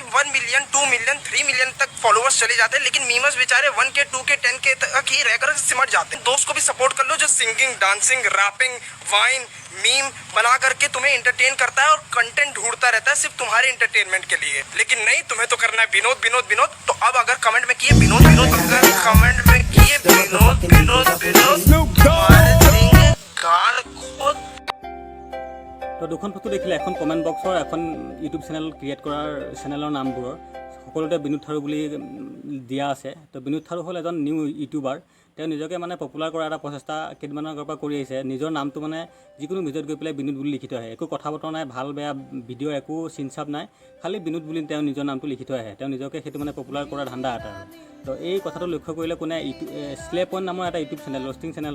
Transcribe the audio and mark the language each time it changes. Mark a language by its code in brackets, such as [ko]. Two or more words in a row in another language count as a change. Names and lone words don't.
[hi] 1 मिलियन 2 मिलियन 3 मिलियन तक फॉलोअर्स चले जाते हैं लेकिन मीमर्स बेचारे 1K 2K 10K तक ही रहकर सिमट जाते हैं दोस्त को भी सपोर्ट कर लो जो [en] singing dancing rapping vine meme [hi] बना करके तुम्हें एंटरटेन करता है और कंटेंट ढूंढता रहता है सिर्फ तुम्हारे एंटरटेनमेंट के लिए लेकिन नहीं तुम्हें तो करना है विनोद विनोद विनोद तो अब अगर कमेंट में किए विनोद विनोद अगर कमेंट में किए विनोद विनोद विनोद तुम्हारे देंगे गाल को [as] তো দুখন ফটো দেখিলে এখন [en] comment boxৰ [as] এখন [en] YouTube channel create [as] কৰাৰ চেনেলৰ নামবোৰৰ সকলোতে বিনোদ থাৰু বুলি দিয়া আছে তো বিনোদ থাৰু হ'ল এজন [en] new YouTuber [as] তেওঁ নিজকে মানে পপুলাৰ কৰাৰ এটা প্ৰচেষ্টা কেইদিনমানৰ আগৰ পৰা কৰি আহিছে নিজৰ নামটো মানে যিকোনো ভিডিঅ'ত গৈ পেলাই বিনোদ বুলি লিখি থৈ আহে একো কথা বতৰা নাই ভাল বেয়া ভিডিঅ' একো চিনচাপ নাই খালি বিনোদ বুলি তেওঁ নিজৰ নামটো লিখি থৈ আহে তেওঁ নিজকে সেইটো মানে পপুলাৰ কৰাৰ ধান্দা এটা তো এই কথাটো লক্ষ্য কৰিলে কোনে স্লেপন নামৰ এটা [en] YouTube channel roasting channel